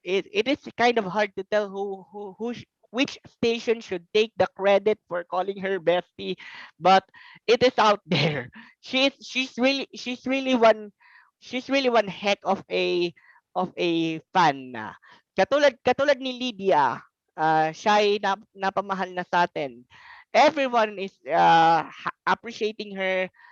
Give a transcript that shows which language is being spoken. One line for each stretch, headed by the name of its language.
English: It is kind of hard to tell which station should take the credit for calling her bestie, but it is out there. She's really one heck of a fan na.
Filipino: Katulad ni Lydia, siya ay napamahal na sa atin.
English: Everyone is appreciating her.